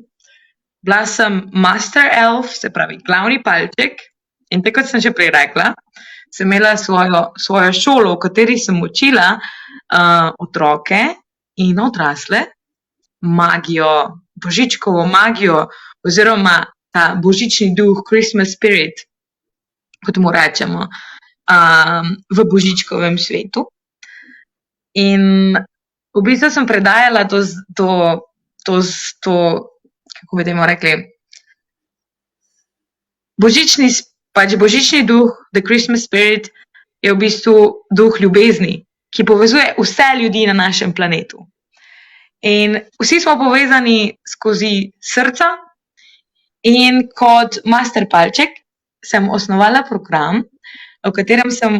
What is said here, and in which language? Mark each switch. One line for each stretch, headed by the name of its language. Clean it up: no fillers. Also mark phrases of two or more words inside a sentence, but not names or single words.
Slovenian: Bila sem
English: Master Elf,
Slovenian: se pravi glavni palček, in tako kot sem že prej rekla, sem imela svojo šolo, v kateri sem učila otroke in odrasle magijo, božičkovo magijo, oziroma ta božični duh,
English: Christmas spirit,
Slovenian: kot mu rečemo, v božičkovem svetu. In v bistvu sem predajala to kako bi temu rekli, božični duh,
English: the Christmas spirit,
Slovenian: je v bistvu duh ljubezni, ki povezuje vse ljudi na našem planetu. In vsi smo povezani skozi srca in kot master palček sem osnovala program, v katerem sem